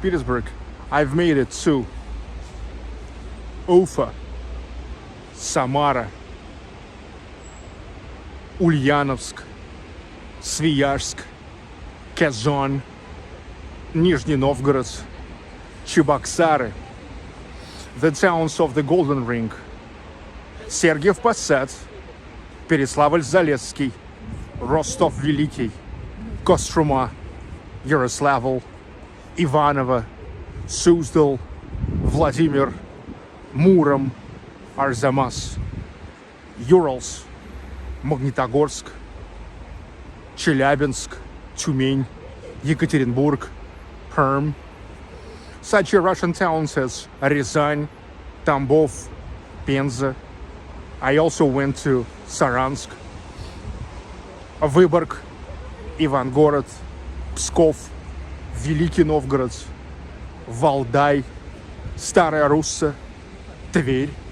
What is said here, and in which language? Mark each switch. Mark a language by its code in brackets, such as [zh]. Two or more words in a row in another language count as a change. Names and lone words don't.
[en] Petersburg, I've made it to Ufa, Samara, Ulyanovsk, Sviyazhsk, Kazan, Nizhny Novgorod, Cheboksary, the towns of the Golden Ring, Sergiev Posad, Переславль-Залесский, Rostov-Великий, Kostroma, Yaroslavl, Ivanovo, Suzdal, Vladimir, Murom, Arzamas, Urals, Magnitogorsk, Chelyabinsk, Tyumень, Yekaterinburg, Perm. Such Russian towns as Ryazan, Tambov, Penza. I also went to Saransk, Vyborg, Ivangorod, Pskov, Великий Новгород, Валдай, Старая Русса, Тверь,